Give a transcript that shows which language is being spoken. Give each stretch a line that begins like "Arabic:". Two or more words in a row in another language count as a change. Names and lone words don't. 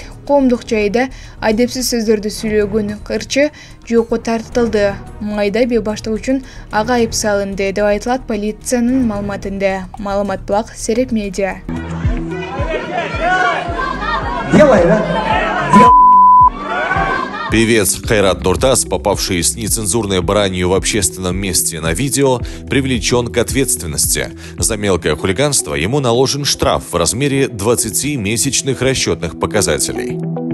Kyrgyz: Коомдук жайда адепсиз сөздөрдү сүйлөгөн ырчы жоопко тартылды. Майда бебаштык үчүн ага айып салынды деп айтылат полициянын маалыматында. Маалымат булак Сереп Медиа.
Russian: Певец Кайрат Нуртас, попавший с нецензурной бранью в общественном месте на видео, привлечен к ответственности. За мелкое хулиганство ему наложен штраф в размере 20 месячных расчетных показателей.